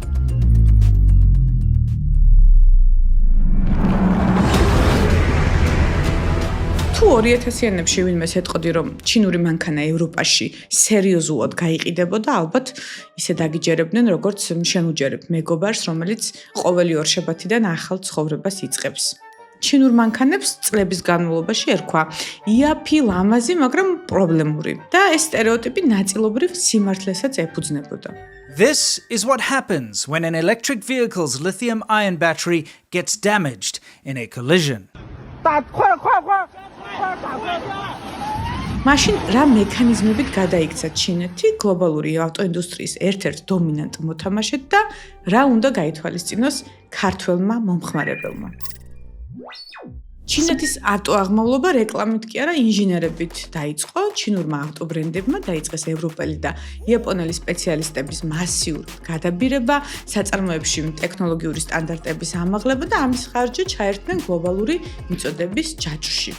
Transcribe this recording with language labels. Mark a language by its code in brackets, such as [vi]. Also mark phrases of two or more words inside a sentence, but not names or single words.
[ka] თუ 2000-იანებში ვინმეს ეტყოდი, რომ ჩინური მანქანა ევროპაში სერიოზულად გაიყიდებოდა, ალბათ ისე დაგიჯერებდნენ, როგორც შემუჯერებ მეგობარს, რომელიც ყოველი ორშაბათიდან ახალ ცხოვრებას იწყებს. ჩინურ მანქანებს წლების განმავლობაში ერქვა იაფი, ლამაზი, მაგრამ პრობლემური და ეს სტერეოტიპი ნაწილობრივ სიმართლესაც ეფუძნებოდა. [en] This is what happens when an electric vehicle's lithium-ion battery gets damaged in a collision. [ka] მაშინ რა მექანიზმებით გადაიქცა ჩინეთი გლობალური ავტოინდუსტრიის ერთ-ერთ დომინანტ მოთამაშედ და რა უნდა გაითვალისწინოს ქართველმა მომხმარებელმა. ჩინეთის ავტოაღმავლობა რეკლამით კი არა ინჟინერებით დაიწყო, ჩინურმა ავტობრენდებმა დაიწყეს ევროპელი და იაპონელი სპეციალისტების მასიური გადაბირება, საწარმოებში ტექნოლოგიური სტანდარტების ამაღლება და ამის ხარჯზე ჩაერთნენ გლობალური მიწოდების ჯაჭვში.